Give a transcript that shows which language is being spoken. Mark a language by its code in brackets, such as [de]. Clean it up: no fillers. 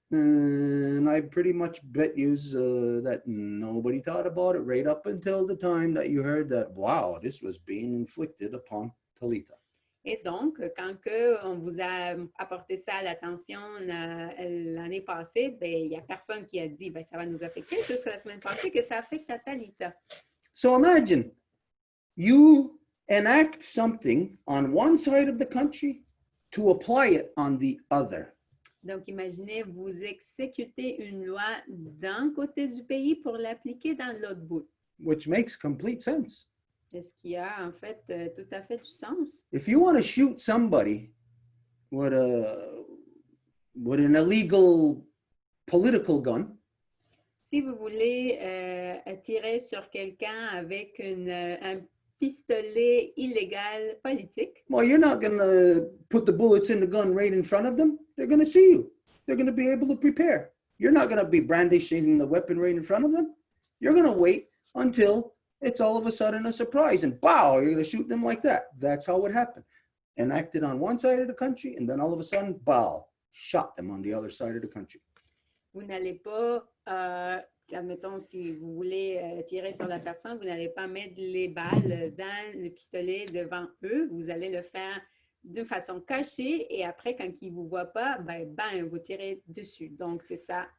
[en] And I pretty much bet you that nobody thought about it right up until the time that you heard that, wow, this was being inflicted upon Talitha. [fr] Et donc, quand que on vous a apporté ça à l'attention l'année passée, ben, il n'y a personne qui a dit ben, ça va nous affecter jusqu'à la semaine passée que ça affecte à Talitha. [en] So imagine you enact something on one side of the country to apply it on the other. [fr] Donc, imaginez, vous exécutez une loi d'un côté du pays pour l'appliquer dans l'autre bout. [en] Which makes complete sense. [fr] C'est ce qui a en fait tout à fait du sens. [en] If you want to shoot somebody with an illegal political gun, [fr] Si vous voulez tirer sur quelqu'un avec un pistolet illégal politique, [en] well, you're not going to put the bullets in the gun right in front of them. They're going to see you. They're going to be able to prepare. You're not going to be brandishing the weapon right in front of them. You're going to wait until it's all of a sudden a surprise and pow, you're going to shoot them like that. That's how it happened. Enacted on one side of the country and then all of a sudden, pow, shot them on the other side of the country. [fr] vous n'allez pas, admettons, si vous voulez tirer sur la personne, vous n'allez pas mettre les balles dans le pistolet devant eux. Vous allez le faire d'une façon cachée et après, quand ils ne vous voient pas, ben, vous tirez dessus. Donc, c'est ça.